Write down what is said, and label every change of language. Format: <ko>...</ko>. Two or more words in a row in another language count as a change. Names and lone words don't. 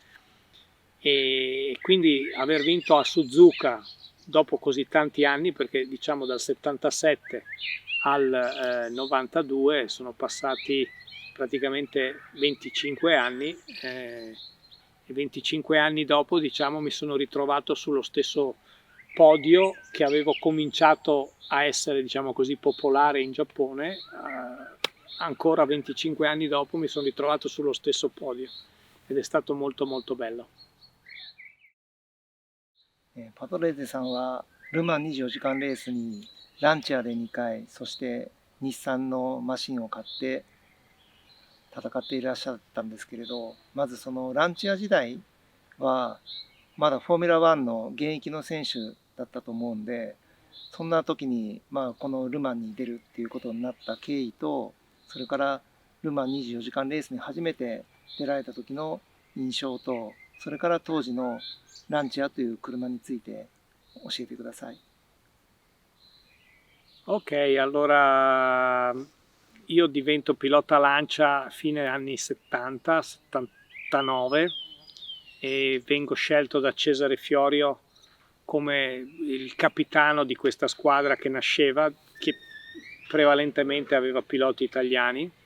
<it>E quindi aver vinto a Suzuka dopo così tanti anni, perché diciamo dal 77 al 92 sono passati praticamente 25 anni, e 25 anni dopo, diciamo, mi sono ritrovato sullo stesso podio che avevo cominciato a essere, diciamo così, popolare in Giappone. Ancora 25 anni dopo mi sono ritrovato sullo stesso podio ed è stato molto molto bello.</it> <ja>パトレーゼさんはルマン24時間レースにランチャーで2回、そして日産のマシンを買って戦っていらっしゃったんですけれど、まずそのランチャー時代はまだフォーミュラ1の現役の選手だったと思うんで、そんな時に、このルマンに出るっていうことになった経緯と、それからルマン24時間レースに初めて出られた時の印象と、それから当時のランチャーという車について教えてください。</ja> <it>Ok, allora io divento pilota Lancia a fine anni 70, 79, e vengo scelto da Cesare Fiorio come il capitano di questa squadra che nasceva, che prevalentemente aveva piloti italiani.</it>